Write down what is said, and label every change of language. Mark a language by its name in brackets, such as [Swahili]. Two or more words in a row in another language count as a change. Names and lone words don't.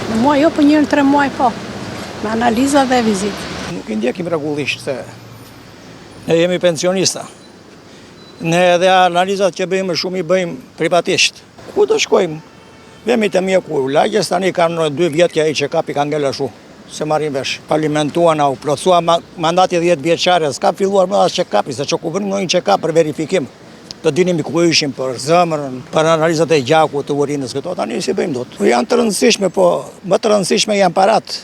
[Albanian] Në muaj jo, po 1-3 muaj po. Me analiza dhe vizitë. Nuk i ndjekim rregullisht se ne jemi pensionista. Ne edhe analizat që bëjmë shumë i bëjmë privatisht. Ku do shkojmë? Vemi të mjeku, lagjes tani kanë 2 vjet që ai check-up i ka ngel ashtu, se marrin vesh. Palimentuan au plotësua mandati 10 vjeçare, s'ka filluar më as check-upi, se çka bënim një check-up për verifikim. Do dinim ku ishim për zemrën, për analizat e gjakut, të urinës këto, tani si bëjmë dot. Janë të rëndësishme, po më të rëndësishme janë parat.